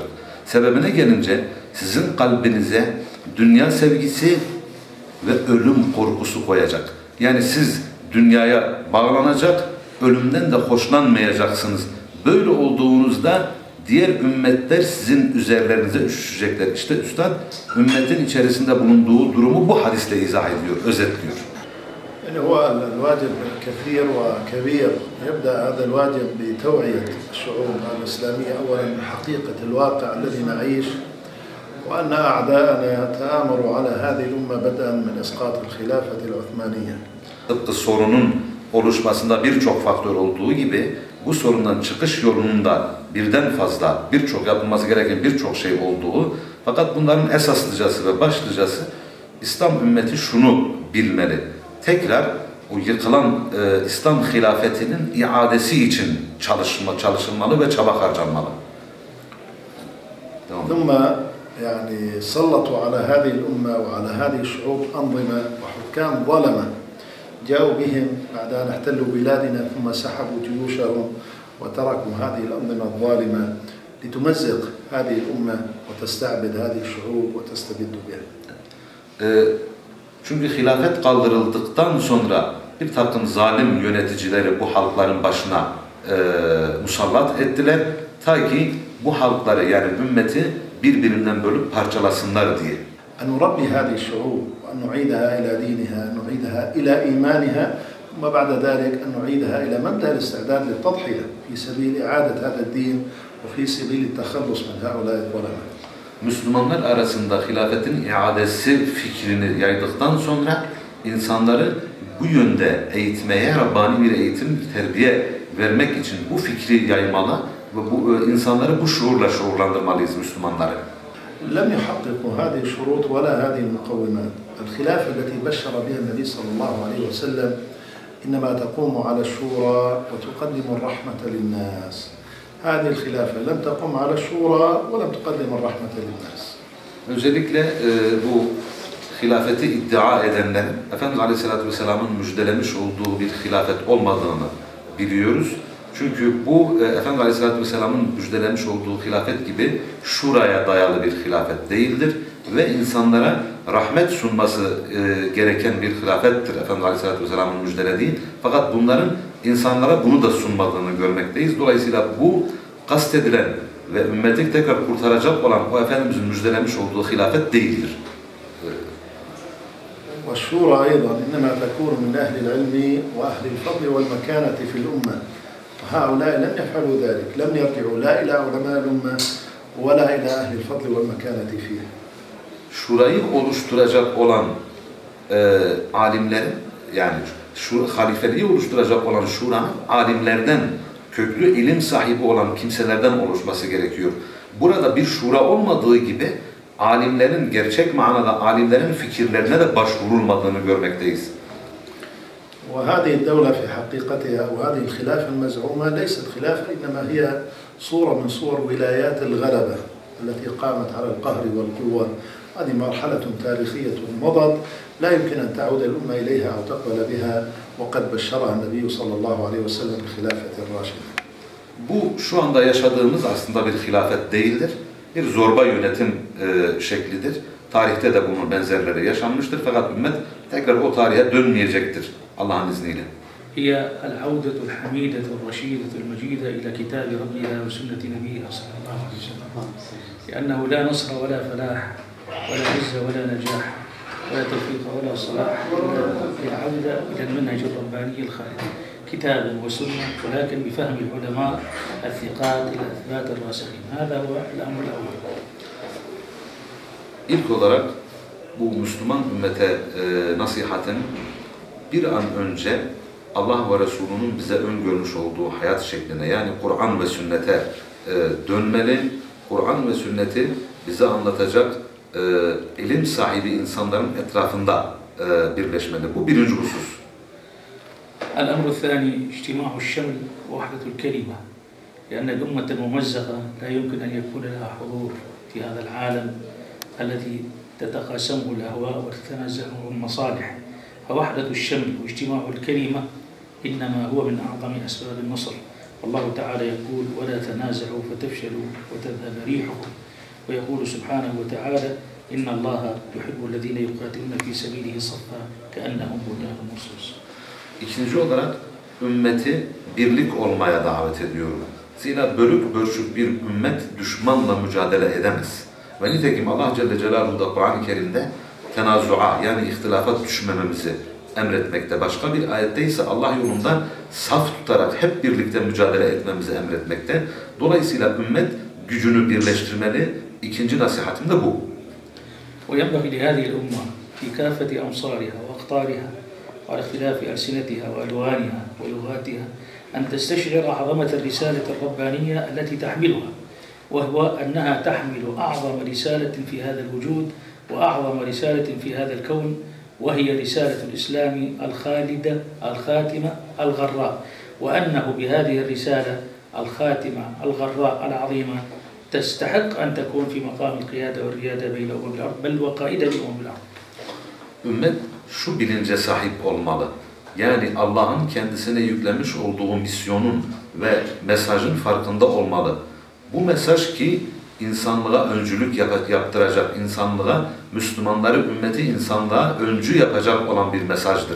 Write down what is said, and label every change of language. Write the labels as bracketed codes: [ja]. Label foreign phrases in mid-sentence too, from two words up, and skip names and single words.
[tr] Sebebine gelince sizin kalbinize dünya sevgisi ve ölüm korkusu koyacak. Yani siz dünyaya bağlanacak, ölümden de hoşlanmayacaksınız. Böyle olduğunuzda diğer ümmetler sizin üzerlerinize üşüşecekler. İşte Üstad, ümmetin içerisinde bulunduğu durumu bu hadisle izah ediyor, özetliyor. [ar] يعني هو الواجب كثير وكبير. يبدأ هذا الواجب بتوعية الشعوب الإسلامية أولا بحقيقة الواقع الذي نعيش، وأن أعداءنا تآمروا على هذه الأمة بدءا من إسقاط الخلافة العثمانية. [tr] Tıpkı sorunun oluşmasında birçok faktör olduğu gibi bu sorundan çıkış yolunda birden fazla, birçok yapılması gereken birçok şey olduğu, fakat bunların esaslıcası ve başlıcası İslam ümmeti şunu bilmeli: tekrar o yıkılan İslam hilafetinin iadesi için çalışılmalı ve çaba harcanmalı. [ar] ثم يعني سلطوا على هذه الأمة وعلى هذه الشعوب أنظمة وحكام ظلمة جاءوا بهم بعد أن احتلوا بلادنا ثم سحبوا جيوشهم وتركوا هذه الأنظمة الظالمة لتمزق هذه الأمة وتستعبد هذه الشعوب وتستبد بها. [tr] Çünkü hilafet kaldırıldıktan sonra bir takım zalim yöneticileri bu halkların başına musallat ettiler. Ta ki bu halkları, yani ümmeti birbirinden bölüp parçalasınlar diye. [ar] أن نربي هذه الشعوب وأن نعيدها إلى دينها، نعيدها إلى إيمانها، ثم بعد ذلك أن نعيدها إلى مبدأ الاستعداد للتضحية في سبيل إعادة هذا الدين وفي سبيل التخلص من هؤلاء الظلمة. [tr] Müslümanlar arasında hilafetin iadesi fikrini yaydıktan sonra insanları bu yönde eğitmeye, Rabbani bir eğitim, bir terbiye vermek için bu fikri yaymalı ve bu insanları bu şuurla şuurlandırmalıyız, Müslümanları. [ar] لم يحققوا هذه الشروط ولا هذه المقومات. الخلافة التي بشر بها النبي صلى الله عليه وسلم إنما تقوم على الشورى وتقدم الرحمة للناس. هذه الخلافة لم تقم على الشورى ولم تقدم الرحمة للناس. [tr] Özellikle bu hilafeti iddia edenlerin Efendimiz [ar] عليه الصلاة والسلام'ın [tr] müjdelemiş olduğu bir hilafet olmadığını biliyoruz. Çünkü bu Efendimiz [ar] عليه الصلاة والسلام'ın [tr] müjdelemiş olduğu hilafet gibi şuraya dayalı bir hilafet değildir ve insanlara rahmet sunması gereken bir hilafettir Efendimiz [ar] عليه الصلاة والسلام'ın [tr] müjdelediği. Fakat bunların insanlara bunu da sunmadığını görmekteyiz. Dolayısıyla bu kastedilen ve ümmeti tekrar kurtaracak olan o Efendimiz'in müjdelemiş olduğu hilafet değildir. [ar] والشورى أيضا إنما تكون من أهل العلم وأهل الفضل والمكانة في الأمة. هؤلاء لم يفعلوا ذلك، لم يرجعوا لا إلى علماء الأمة ولا إلى أهل الفضل والمكانة فيها. [tr] Şurayı oluşturacak olan alimlerin, yani halifeliği oluşturacak olan şuranın alimlerden, köklü ilim sahibi olan kimselerden oluşması gerekiyor. Burada bir şura olmadığı gibi alimlerin, gerçek manada alimlerin fikirlerine de başvurulmadığını görmekteyiz. [ar] وهذه الدولة في حقيقتها وهذه الخلافة المزعومة ليست خلافة إنما هي صورة من صور ولايات الغلبة التي قامت على القهر والقوة. هذه مرحلة تاريخية مضت لا يمكن أن تعود الأمة إليها أو تقبل بها وقد بشرها النبي صلى الله عليه وسلم بخلافة الراشدة. [tr] Bu şu anda yaşadığımız aslında bir hilafet değildir. Bir zorba yönetim şeklidir. Tarihte de bunun benzerleri yaşanmıştır. Fakat ümmet tekrar o tarihe dönmeyecektir Allah'ın izniyle. [ar] هي العودة الحميدة الرشيدة المجيدة إلى كتاب ربها وسنة نبيها صلى الله عليه وسلم لأنه لا نصر ولا فلاح ولا عزة ولا نجاح ولا توفيق ولا صلاح إلا بالعودة إلى المنهج الرباني الخالد كتاب وسنة ولكن بفهم العلماء الثقات إلى إثبات الراسخين. هذا هو الأمر الأول. [tr] İlk olarak bu Müslüman ümmete nasihatin bir an önce Allah ve Resulü'nün bize öngörmüş olduğu hayat şekline, yani Kur'an ve sünnete dönmeli. Kur'an ve sünneti bize anlatacak ilim sahibi insanların etrafında birleşmeli. Bu birinci husus. [ar] الأمر الثاني اجتماع الشمل ووحدة الكلمة لأن الأمة الممزقة لا يمكن أن يكون لها حضور في هذا العالم الذي تتقاسمه الأهواء وتتنازعه المصالح. فوحدة الشمل واجتماع الكلمة إنما هو من أعظم أسباب النصر. والله تعالى يقول ولا تنازعوا فتفشلوا وتذهب ريحكم ويقول سبحانه وتعالى إن الله يحب الذين يقاتلون في سبيله صفا كأنهم بنيان مرصوص. [tr] İkinci olarak ümmeti birlik olmaya davet ediyorum. Zira bölük bölçük bir ümmet düşmanla mücadele edemez. Ve nitekim Allah [ar] جل جلاله [tr] da Kur'an-ı Kerim'de tenazua, yani ihtilafat düşmememizi emretmekte. Başka bir ayette ise Allah yolunda saf tutarak hep birlikte mücadele etmemizi emretmekte. Dolayısıyla ümmet gücünü birleştirmeli. İkinci nasihatim de bu. [ar] وينبغي لهذه الأمة في كافة أمصارها وأقطارها وعلى اختلاف ألسنتها وألوانها ولغاتها أن تستشعر عظمة الرسالة الربانية التي تحملها، وهو أنها تحمل أعظم رسالة في هذا الوجود وأعظم رسالة في هذا الكون، وهي رسالة الإسلام الخالدة الخاتمة الغراء، وأنه بهذه الرسالة الخاتمة الغراء العظيمة تستحق أن تكون في مقام القيادة والريادة بين أمم الأرض بل وقائدة لأمم الأرض. [tr] Ümmet şu bilince sahip olmalı. Yani Allah'ın kendisine yüklemiş olduğu misyonun ve mesajın farkında olmalı. Bu mesaj ki insanlığa öncülük yaptıracak, insanlığa, Müslümanları, ümmeti insanlığa öncü yapacak olan bir mesajdır.